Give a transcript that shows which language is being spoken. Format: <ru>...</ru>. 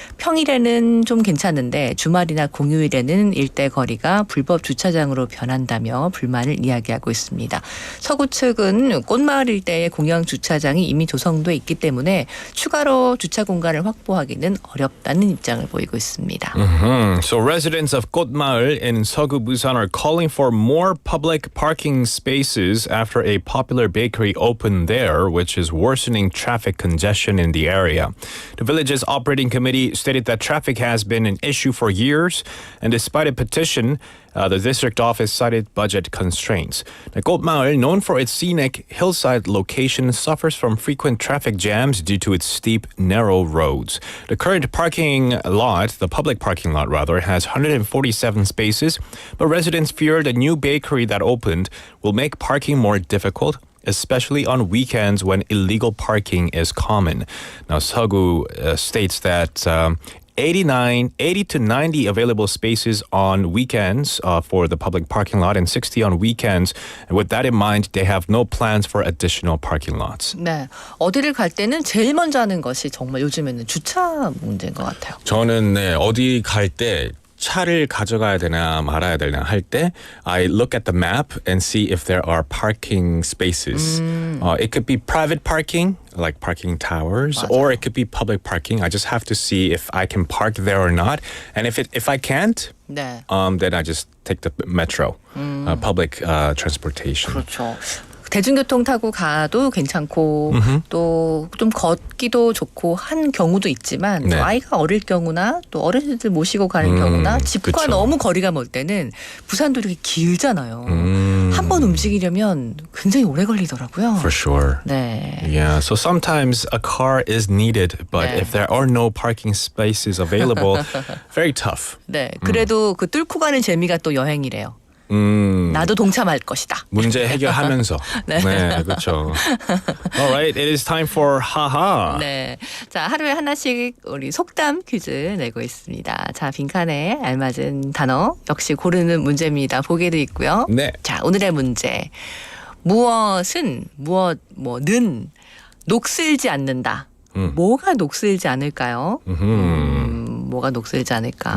<ko>평일에는 좀 괜찮은데 주말이나 공휴일에는 일대 거리가 불법 주차장으로 변한다며 불만을 이야기하고 있습니다. 서구 측은 꽃마을 일대의 공영 주차장이 이미 조성돼 있기 때문에 추가로 주차 공간을 확보하기는 어렵다는 입장을 보이고 있습니다. 있습니다.</ko> <en>So residents of Gotmaul in Seogu, Busan are calling for more public parking spaces after a popular bakery opened there, which is worsening traffic congestion in the area. The village's operating committee stated that traffic has been an issue for years, and despite a petition, the district office cited budget constraints. Now, Gotmaul, known for its scenic hillside location, suffers from frequent traffic jams due to its steep, narrow roads. The current parking lot, the public parking lot rather, has 147 spaces, but residents fear the new bakery that opened will make parking more difficult, especially on weekends when illegal parking is common. Now, Seogu states that 80 to 90 available spaces on weekends for the public parking lot and 60 on weekends. And with that in mind, they have no plans for additional parking lots.</en> <ko>네, 어디를 갈 때는 제일 먼저 하는 것이 정말 요즘에는 주차 문제인 것 같아요. 저는 어디 갈 때 차를 가져가야 되나 말아야 되나 할 때</ko> <en>I look at the map and see if there are parking spaces. It could be private parking, like parking towers,</en> <ko>맞아요.</ko> <en>or it could be public parking. I just have to see if I can park there or not. And if I can't,</en> <ko>네.</ko> <en>then I just take the metro, public transportation.</en> <ko>그렇죠. 대중교통 타고 가도 괜찮고 또 좀 걷기도 좋고 한 경우도 있지만 네. 아이가 어릴 경우나 또 어른들 모시고 가는 경우나 집과 그쵸. 너무 거리가 멀 때는 부산도 이렇게 길잖아요. 한 번 움직이려면 굉장히 오래 걸리더라고요.</ko> <en>For sure.</en> <ko>네.</ko> <en>Yeah, so sometimes a car is needed, but</en> <ko>네.</ko> <en>if there are no parking spaces available, very tough.</en> <ko>네. 그래도 그 뚫고 가는 재미가 또 여행이래요. 나도 동참할 것이다. 문제 해결하면서. 네. 네, 그렇죠.</ko> <en>Alright, it is time for 하하.</en> <ko>네. 자, 하루에 하나씩 우리 속담 퀴즈 내고 있습니다. 자, 빈칸에 알맞은 단어 역시 고르는 문제입니다. 보기도 있고요. 네. 자, 오늘의 문제. 무엇은 뭐는 녹슬지 않는다. 뭐가 녹슬지 않을까요? 뭐가 녹슬지 않을까?</ko>